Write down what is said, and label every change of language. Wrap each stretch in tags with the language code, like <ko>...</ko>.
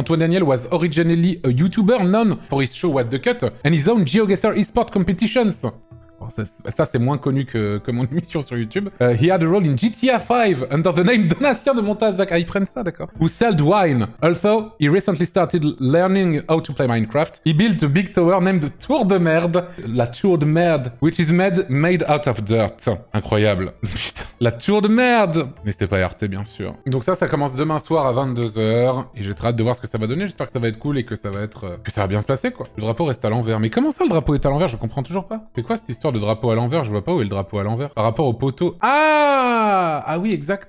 <en>Antoine Daniel was originally a YouTuber known for his show What the Cut and his own GeoGuessr eSport competitions.</en> <fr>Bon, ça c'est moins connu que mon émission sur YouTube.</fr> <en>He had a role in GTA 5 under the name Donatien de Montazak.</en> <fr>Ah, ils prennent ça, d'accord.</fr> <en>Who sold wine. Although he recently started learning how to play Minecraft, he built a big tower named Tour de Merde. La Tour de Merde, which is made out of dirt.</en> <fr>Incroyable. Putain. La Tour de Merde. Mais c'était pas RT, bien sûr. Donc ça commence demain soir à 22h. Et j'ai très hâte de voir ce que ça va donner. J'espère que ça va être cool et que ça va être... que ça va bien se passer, quoi. Le drapeau reste à l'envers. Mais comment ça, le drapeau est à l'envers? Je comprends toujours pas. C'est quoi cette histoire de drapeau à l'envers? Je vois pas où est le drapeau à l'envers. Par rapport au poteau. Ah oui, exact.</fr>